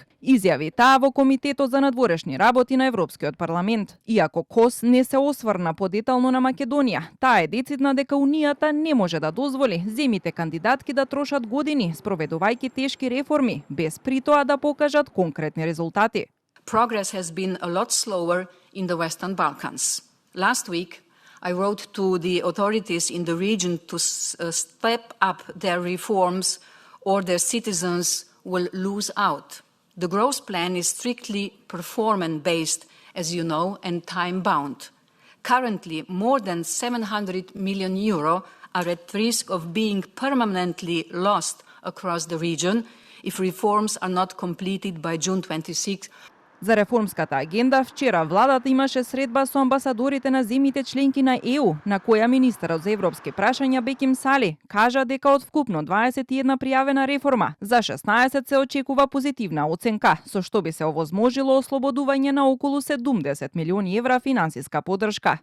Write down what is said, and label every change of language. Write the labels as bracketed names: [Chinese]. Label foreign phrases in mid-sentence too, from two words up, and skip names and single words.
[Macedonian] Изјави таа во Комитетот за надворешни работи на Европскиот парламент. Иако Кос не се осврна подетално на Македонија, таа е децидна дека Унијата не може да дозволи земите кандидатки да трошат години спроведувајќи тешки реформи, без при тоа да покажат конкретни резултати. [English] Progress has been a lot slower in the Western Balkans. Last week, I wrote to the authorities in the region to step up their reforms or their citizens will lose out. The growth plan is strictly performance-based, as you know, and time-bound. Currently, more than 700 million euro are at risk of being permanently lost across the region if reforms are not completed by June 26. [Macedonian] За реформската агенда, вчера владата имаше средба со амбасадорите на земјите членки на ЕУ, на која министерот за европски прашања Беким Сали кажа дека од вкупно 21 пријавена реформа, за 16 се очекува позитивна оценка, со што би се овозможило ослободување на околу 70 милиони евра финансиска поддршка.